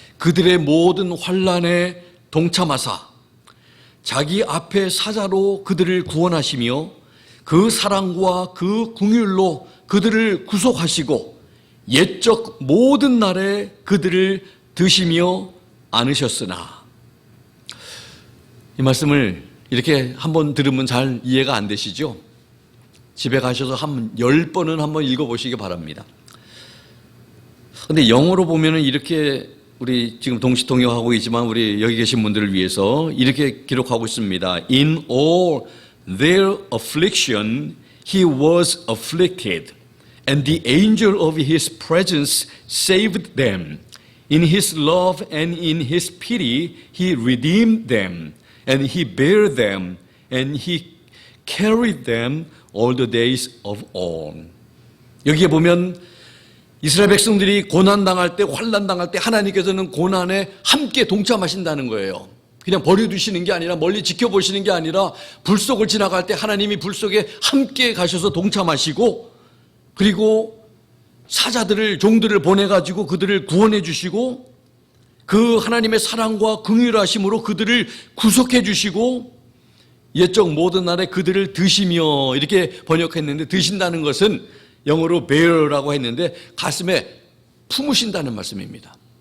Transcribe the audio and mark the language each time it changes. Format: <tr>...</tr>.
<ko>그들의 모든 환난에 동참하사 자기 앞에 사자로 그들을 구원하시며 그 사랑과 그 긍휼로 그들을 구속하시고 옛적 모든 날에 그들을 드시며 안으셨으나 이 말씀을 이렇게 한번 들으면 잘 이해가 안 되시죠? 집에 가셔서 한 10번은 한번 읽어보시기 바랍니다. 그런데 영어로 보면은 이렇게 우리 지금 동시통역하고 있지만 우리 여기 계신 분들을 위해서 이렇게 기록하고 있습니다.</ko> <en>In all their affliction he was afflicted and the angel of his presence saved them. In his love and in his pity he redeemed them and he bare them and he carried them all the days of all.</en> <ko>여기에 보면 이스라엘 백성들이 고난당할 때, 환난당할 때 하나님께서는 고난에 함께 동참하신다는 거예요. 그냥 버려두시는 게 아니라 멀리 지켜보시는 게 아니라 불 속을 지나갈 때 하나님이 불 속에 함께 가셔서 동참하시고 그리고 사자들을, 종들을 보내가지고 그들을 구원해 주시고 그 하나님의 사랑과 긍휼하심으로 그들을 구속해 주시고 옛적 모든 날에 그들을 드시며 이렇게 번역했는데 드신다는 것은 영어로 bear라고 했는데 가슴에 품으신다는 말씀입니다.</ko>